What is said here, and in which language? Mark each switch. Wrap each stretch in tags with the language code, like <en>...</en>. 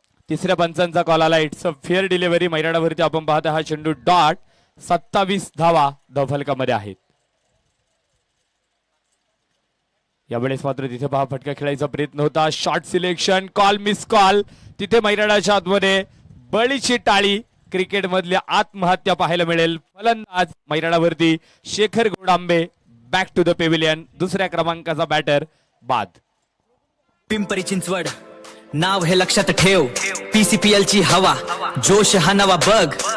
<mr>तिसऱ्या पंचांचा कॉल आला.</mr> <en>It's a fair delivery.</en> <mr>मैदानावरती आपण पाहता हा चेंडू डॉट. 27 धावा धावफलकामध्ये आहेत. यावेळेस मात्र तिथे पहा फटका खेळायचा प्रयत्न होता.</mr> <en>Shot selection, call miss call.</en> <mr>तिथे मैदानाच्या आतमध्ये बळीची टाळी. क्रिकेट मधल्या आत्महत्या पाहायला मिळेल. फलंदाज मैदानावरती Shekhar गोडांबे.</mr> <en>Back to the pavilion.</en> <mr>दुसऱ्या क्रमांकाचा बॅटर बाद. पिंपरी चिंचवड नाव हे लक्षात ठेव. PCPL ची हवा, जोश हा नवा बग.</mr>